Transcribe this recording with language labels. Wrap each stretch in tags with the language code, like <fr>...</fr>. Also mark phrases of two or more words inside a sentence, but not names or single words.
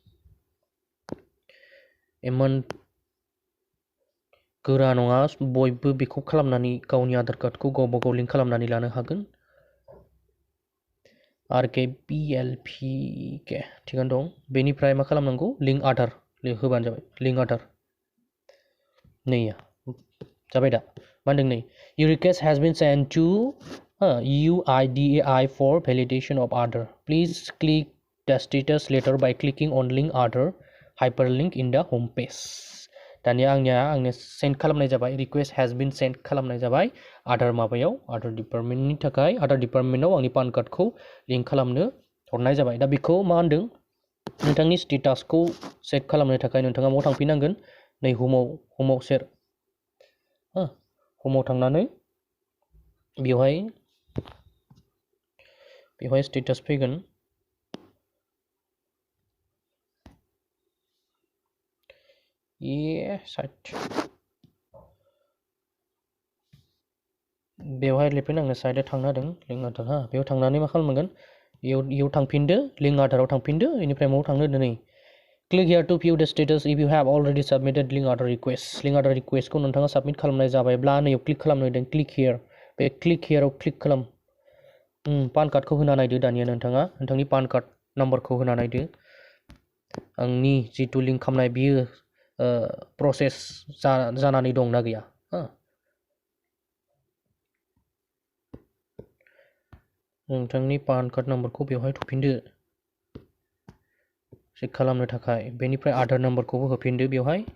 <brx>इमान गोरा नङा, बयबो बेखौ खालामनानै गावनि आधार कार्डखौ गावबा गाव लिंक खालामनानै लानो हागोन। RKPLPK थिगानो दं बेनिफ्राय मा खालामनांगौ लिंक आधार होबानो जाबाय लिंक आधार नै जाबाय दा मा होनदों नै</brx> <en>your request has been sent to UIDAI for validation of order please click the status letter by clicking on link order hyperlink in the home page</en> <brx>दानिया आंनो सेन्ड खालामनाय जाबाय</brx> <en>request has been sent</en> <brx>खालामनाय जाबाय आधार माबायाव आधार डिपार्टमेन्टनि थाखाय आधार डिपार्टमेन्टआव आंनि पान कार्डखौ लिंक खालामनो हरनाय जाबाय दा बेखौ मा होनदों नोंथांनि स्टेटासखौ चेक खालामनो थाखाय नोंथाङा माव थांफिननांगोन नै होमाव सेर होमाव थांनानै बेवहाय स्टेटास फैगोन साइट बेवहाय लिरफिन आंनो साइडआव थांनो होदों लिंक आधार बेयाव थांनानै मा खालामनांगोन इयाव थांफिनदो लिंक आधाराव थांफिनदो बेनिफ्राय माव थांनो होदो नै</brx> <en>click here to view the status if you have already submitted link order request link order request</en> <brx>को नोंथाङा सबमिट खालामनाय जाबायब्ला नैयाव क्लिक खालामनो होदों</brx> <en>click here</en> <brx>बे</brx> <en>click here</en> <brx>आव क्लिक खालाम पान कार्डखौ होना नायदो दानिया नोंथाङा नोंथांनि पान कार्ड नाम्बारखौ होना नायदो आंनि जितु लिंक खालामनाय बियो प्रसेस जानानै दं ना गैया नोंथांनि पान कार्ड नाम्बारखौ बेवहाय थुफिनदो चेक खालामनो थाखाय बेनिफ्राय आधार नाम्बारखौबो होफिनदो बेवहाय</brx>